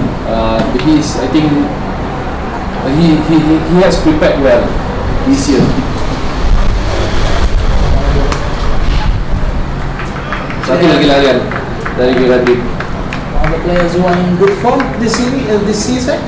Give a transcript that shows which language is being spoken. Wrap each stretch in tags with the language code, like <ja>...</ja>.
<en>I think he has prepared well this year.</en> <ms>Satu lagi larian dari Bilateral.</ms> <en>All the players who are in good form this season.</en>